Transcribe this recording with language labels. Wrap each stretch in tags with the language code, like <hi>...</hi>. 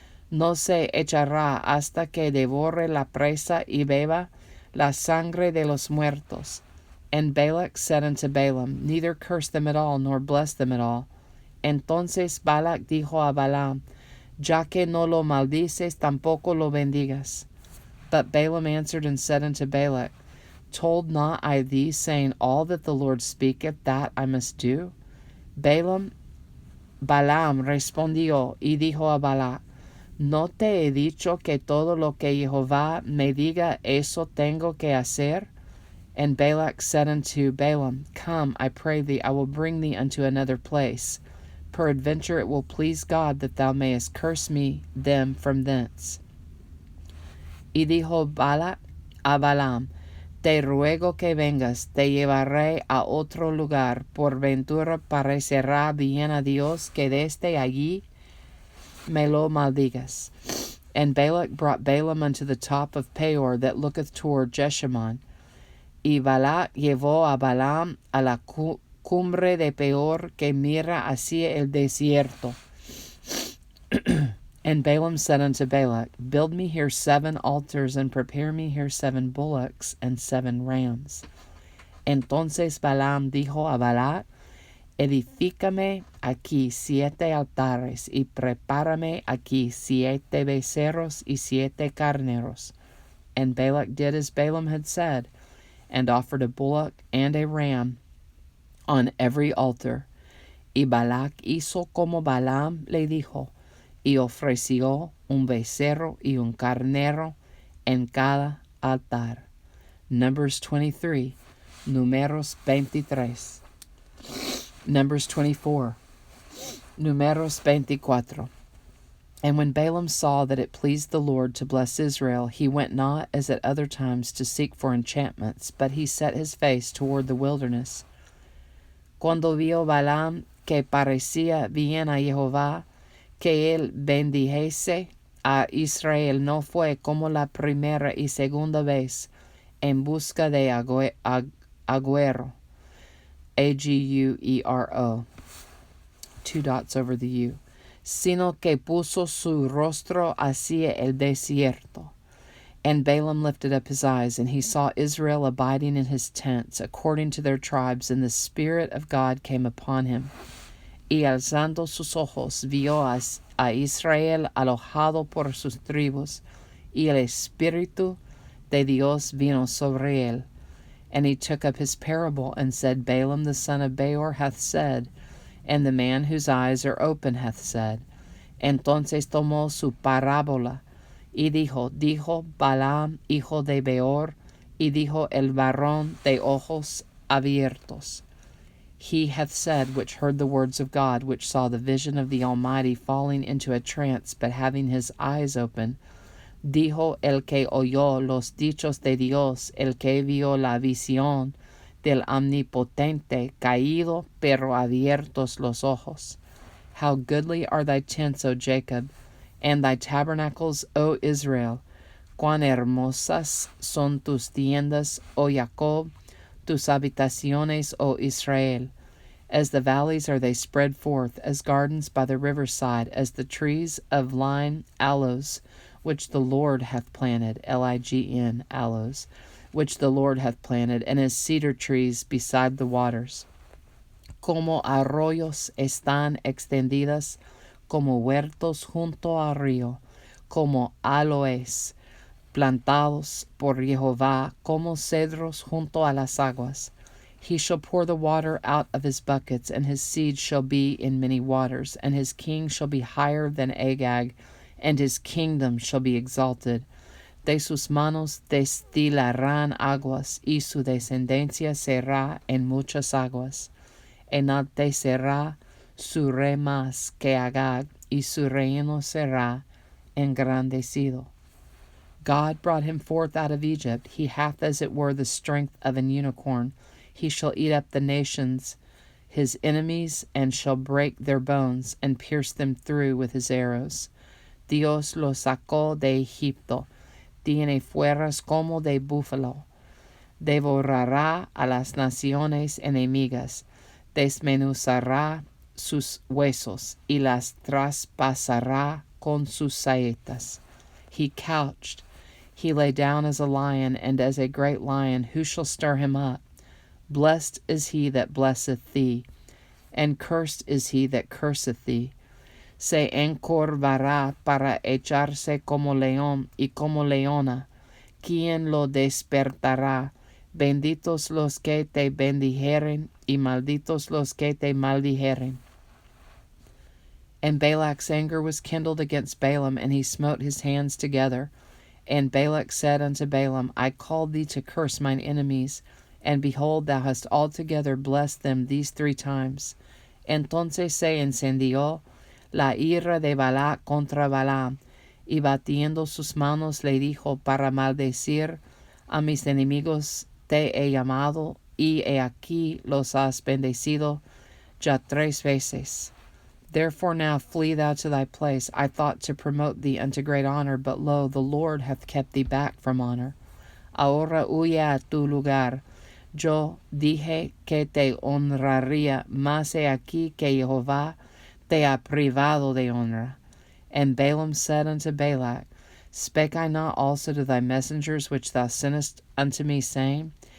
<es>No se echará hasta que devore la presa y beba la sangre de los muertos.</es> <en>And Balak said unto Balaam, neither curse them at all, nor bless them at all.</en> <es>Entonces Balak dijo a Balaam, ya que no lo maldices, tampoco lo bendigas.</es> <en>But Balaam answered and said unto Balak, told not I thee, saying, all that the Lord speaketh, that I must do?</en> <es>Balaam respondió y dijo a Balak, ¿no te he dicho que todo lo que Jehová me diga, eso tengo que hacer?</es> <en>And Balak said unto Balaam, come, I pray thee, I will bring thee unto another place. Peradventure it will please God that thou mayest curse me them from thence.</en> <es>Y dijo Balak a Balaam, te ruego que vengas, te llevaré a otro lugar. Por ventura parecerá bien a Dios que desde allí me lo maldigas.</es> <en>And Balak brought Balaam unto the top of Peor that looketh toward Jeshimon.</en> <es>Y Balak llevó a Balaam a la cumbre de Peor que mira hacia el desierto.</es> <en>And Balaam said unto Balak, build me here 7 altars, and prepare me here 7 bullocks and 7 rams.</en> <es>Entonces Balaam dijo a Balak, edifícame aquí 7 altares, y prepárame aquí 7 becerros y 7 carneros.</es> <en>And Balak did as Balaam had said, and offered a bullock and a ram on every altar.</en> <es>Y Balak hizo como Balaam le dijo, y ofreció un becerro y un carnero en cada altar.</es> <en>Numbers 23, Numeros 23. Numbers 24, Numeros 24. And when Balaam saw that it pleased the Lord to bless Israel, he went not as at other times to seek for enchantments, but he set his face toward the wilderness.</en> <es>Cuando vio Balaam que parecía bien a Jehová, que él bendijese a Israel, no fue como la primera y segunda vez en busca de agüero.</es> <en>Aguero. 2 dots over the U.</en> <es>Sino que puso su rostro hacia el desierto.</es> <en>And Balaam lifted up his eyes, and he saw Israel abiding in his tents, according to their tribes, and the Spirit of God came upon him.</en> <es>Y alzando sus ojos, vio a Israel alojado por sus tribus, y el Espíritu de Dios vino sobre él.</es> <en>And he took up his parable, and said, Balaam the son of Beor hath said, and the man whose eyes are open hath said.</en> <es>Entonces tomó su parábola, y dijo Balaam, hijo de Beor, y dijo el varón de ojos abiertos.</es> <en>He hath said, which heard the words of God, which saw the vision of the Almighty, falling into a trance, but having his eyes open.</en> <es>Dijo el que oyó los dichos de Dios, el que vio la visión del Omnipotente, caído, pero abiertos los ojos.</es> <en>How goodly are thy tents, O Jacob, and thy tabernacles, O Israel.</en> <es>Cuán hermosas son tus tiendas, O Jacob, tus habitaciones, O Israel.</es> <en>As the valleys are they spread forth, as gardens by the riverside, as the trees of lign, aloes, which the Lord hath planted, Lign, aloes, which the Lord hath planted, and as cedar trees beside the waters.</en> <es>Como arroyos están extendidas, como huertos junto al río, como aloes plantados por Jehová, como cedros junto a las aguas.</es> <en>He shall pour the water out of his buckets, and his seed shall be in many waters, and his king shall be higher than Agag, and his kingdom shall be exalted.</en> <es>De sus manos destilarán aguas, y su descendencia será en muchas aguas. Enaltecerá su rey más que Agag, y su reino será engrandecido.</es> <en>God brought him forth out of Egypt. He hath as it were the strength of an unicorn. He shall eat up the nations, his enemies, and shall break their bones, and pierce them through with his arrows.</en> <es>Dios lo sacó de Egipto. Tiene fuerzas como de búfalo. Devorará a las naciones enemigas. Desmenuzará sus huesos y las traspasará con sus saetas.</es> <en>He couched. He lay down as a lion, and as a great lion. Who shall stir him up? Blessed is he that blesseth thee, and cursed is he that curseth thee.</en> <es>Se encorvará para echarse como león y como leona. ¿Quién lo despertará? Benditos los que te bendijeren, y malditos los que te maldijeren.</es> <en>And Balak's anger was kindled against Balaam, and he smote his hands together. And Balak said unto Balaam, I called thee to curse mine enemies, and behold, thou hast altogether blessed them these 3 times.</en> <es>Entonces se encendió la ira de Balac contra Balaam, y batiendo sus manos le dijo, para maldecir a mis enemigos te he llamado, y he aquí los has bendecido ya 3 veces.</es> <en>Therefore now flee thou to thy place. I thought to promote thee unto great honor, but lo, the Lord hath kept thee back from honor.</en> <es>Ahora huye a tu lugar. Yo dije que te honraría, mas he aquí que Jehová te ha privado de honra.</es> <en>And Balaam said unto Balak, Spake I not also to thy messengers which thou sentest unto me, saying?</en>